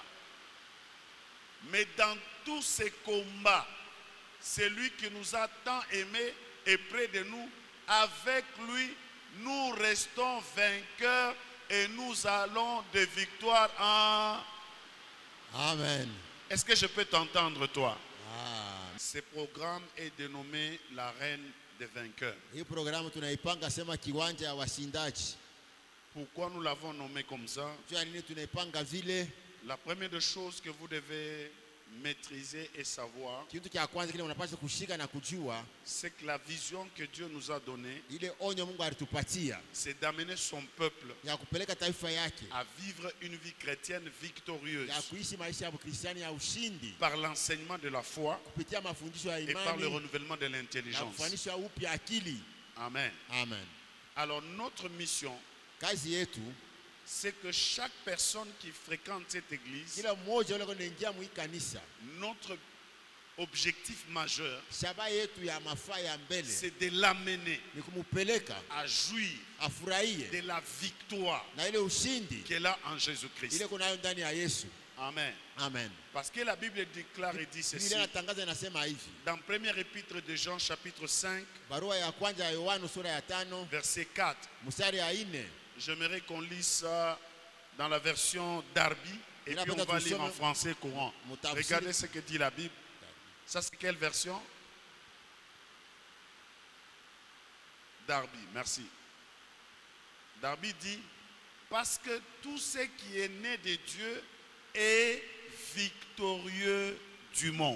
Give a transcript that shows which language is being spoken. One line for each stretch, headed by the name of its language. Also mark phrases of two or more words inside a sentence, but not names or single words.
French: Mais dans tous ces combats, celui qui nous a tant aimés est près de nous. Avec lui, nous restons vainqueurs et nous allons de victoire en... Amen. Est-ce que je peux t'entendre, toi? Ce programme est dénommé la reine des vainqueurs.
Swahili: Hii programu tunaipanga sema kiwanja ya washindaji.
French: Pourquoi nous l'avons nommé comme ça?
Swahili: Jua nini tunaipanga vile?
French: La première des choses que vous devez maîtriser et savoir,
Swahili: Kitu cha kwanza kile unapaswa kushika na kujua,
French: c'est que la vision que Dieu nous a donnée,
Swahili: ile onyo Mungu alitupatia
French: c'est d'amener son peuple
Swahili: ya kupeleka taifa yake
French: à vivre une vie chrétienne victorieuse
Swahili: ya kuishi maisha ya Ukristiani ya ushindi
French: par l'enseignement de la foi
Swahili: kupitia mafundisho ya
French: et par le
Swahili: imani
French: renouvellement de
Swahili: na
French: l'intelligence.
Swahili: kufanisha upya akili. Amen. Amen.
French: Alors notre mission,
Swahili: Kazi yetu
French: c'est que chaque personne qui fréquente cette église,
Swahili: kila mmoja yule anaingia mu kanisa,
French: notre objectif majeur,
Swahili: shabaha yetu ya mafaa ya mbele
French: c'est de l'amener
Swahili: ni kumupeleka
French: à jouir
Swahili: afurahie
French: de la victoire
Swahili: na ile ushindi
French: qu'elle a en Jésus-Christ.
Swahili: ile kunayo ndani ya Yesu. Amen. Amen.
French: Parce que la Bible déclare et dit ceci.
Swahili: Biblia inatangaza inasema hivi.
French: Dans première épître de Jean chapitre 5,
Swahili: Barua ya kwanza ya Yohana sura ya 5
French: verset 4.
Swahili: mstari ya 4.
French: J'aimerais qu'on lise ça dans la version Darby et puis on va lire en français courant. Regardez ce que dit la Bible. Ça c'est quelle version? Darby, merci. Darby dit, parce que tout ce qui est né de Dieu est victorieux du monde.